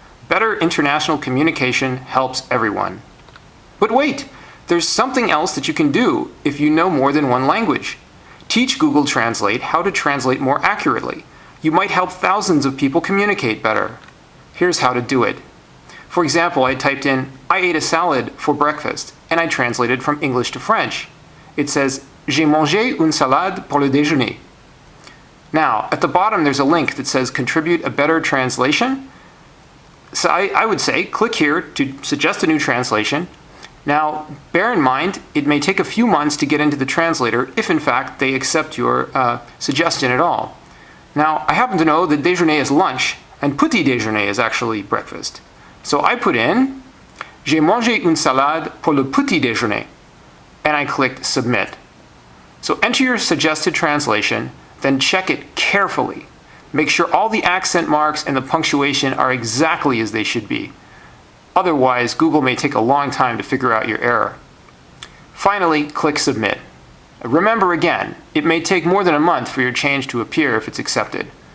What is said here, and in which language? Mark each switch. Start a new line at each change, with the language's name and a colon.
English: Better international communication helps everyone. But wait, there's something else that you can do if you know more than one language. Teach Google Translate how to translate more accurately. You might help thousands of people communicate better. Here's how to do it. For example, I typed in, I ate a salad for breakfast, and I translated from English to French. It says,
French: J'ai mangé une salade pour le déjeuner.
English: Now, at the bottom there's a link that says contribute a better translation. So I would say click here to suggest a new translation. Now, bear in mind, it may take a few months to get into the translator if in fact they accept your suggestion at all. Now, I happen to know that déjeuner is lunch and petit déjeuner is actually breakfast. So I put in,
French: J'ai mangé une salade pour le petit déjeuner,
English: and I clicked submit. So enter your suggested translation, then check it carefully. Make sure all the accent marks and the punctuation are exactly as they should be. Otherwise, Google may take a long time to figure out your error. Finally, click Submit. Remember again, it may take more than a month for your change to appear if it's accepted.